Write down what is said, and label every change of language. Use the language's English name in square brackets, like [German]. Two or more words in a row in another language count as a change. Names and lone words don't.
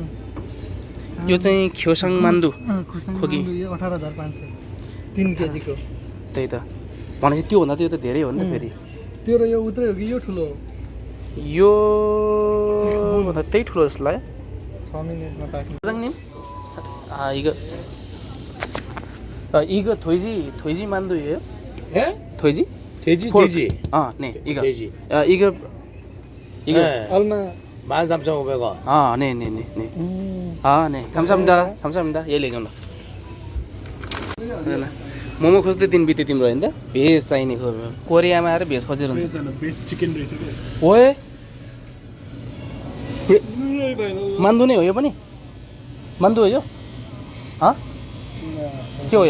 [Nepali] यो चाहिँ ख्योसाङ मान्दु खोकी 18500 3 केजीको त्यही त भनेपछि त्योभन्दा त यो त धेरै हो नि त फेरि त्यो र यो उत्रै हो कि यो ठुलो हो यो भन्दा त्यही ठुलो जस्तो लाग्यो 6 मिनेटमा पाक्ने [Korean] 이거 돼지 만두예요? 예? 돼지? 돼지. 네, 이거. 돼지. 이거 네. 얼마 13,500원. 네. 네. 감사합니다. [Nepali] यही लैजाउँ ल मोमो खोज्दै दिन बित्यो तिम्रो होइन त भेज चाहिने कोरियामा आएर भेज खोजेर हुन्छ भेज चिकन रहेछ ओए मान्दु नै हो यो पनि मान्दु हो यो के हो यो